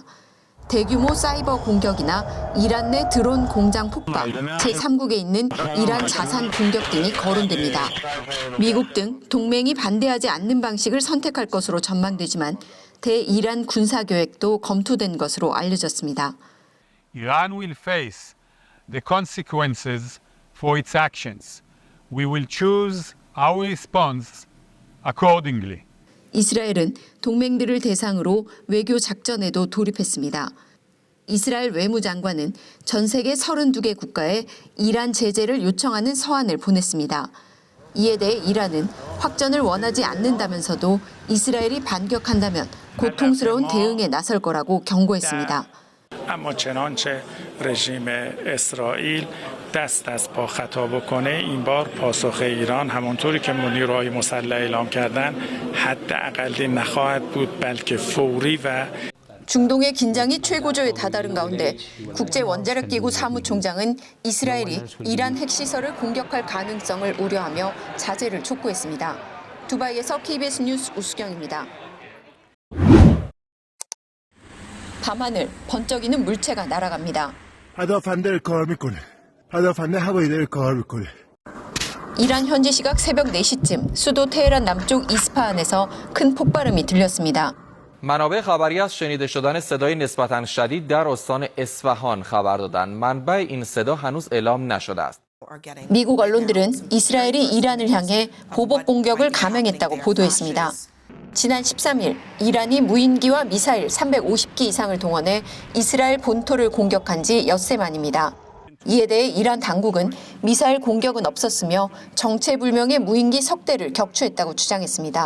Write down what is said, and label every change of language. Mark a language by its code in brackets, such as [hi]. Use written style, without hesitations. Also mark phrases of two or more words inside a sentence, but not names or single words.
[ko] 대규모 사이버 공격이나 이란 내 드론 공장 폭발, 제3국에 있는 이란 자산 공격 등이 거론됩니다. 미국 등 동맹이 반대하지 않는 방식을 선택할 것으로 전망되지만 대이란 군사 계획도 검토된 것으로 알려졌습니다. [en] Iran will face the consequences for its actions. We will choose our response accordingly. [ko] 이스라엘은 동맹들을 대상으로 외교 작전에도 돌입했습니다. 이스라엘 외무장관은 전 세계 32개 국가에 이란 제재를 요청하는 서한을 보냈습니다. 이에 대해 이란은 확전을 원하지 않는다면서도 이스라엘이 반격한다면 고통스러운 대응에 나설 거라고 경고했습니다. [fa] اما چنانچه رژیم اسرائیل دست از پا خطا بکنه این بار پاسخ ایران همونطوری که نیروهای مسلح اعلام کردن حداقلی نخواهد بود بلکه فوری و [ko] 중동의 긴장이 최고조에 다다른 가운데 국제원자력기구 사무총장은 이스라엘이 이란 핵시설을 공격할 가능성을 우려하며 자제를 촉구했습니다. 두바이에서 KBS 뉴스 우수경입니다. 밤하늘 번쩍이는 물체가 날아갑니다. [fa] پدافنده کار میکنه. پدافنده هوایی داره کار میکنه. [ko] 이란 현지 시각 새벽 4시쯤 수도 테헤란 남쪽 이스파한에서 큰 폭발음이 들렸습니다. [fa] منابع خبری از شنیده شدن صدای نسبتاً شدید در استان اصفهان خبر دادند. منبع این صدا هنوز اعلام نشده است. [ko] 미국 언론들은 이스라엘이 이란을 향해 보복 공격을 감행했다고 보도했습니다. 지난 13일 이란이 무인기와 미사일 350기 이상을 동원해 이스라엘 본토를 공격한 지 엿새 만입니다. 이에 대해 이란 당국은 미사일 공격은 없었으며 정체불명의 무인기 석 대를 격추했다고 주장했습니다.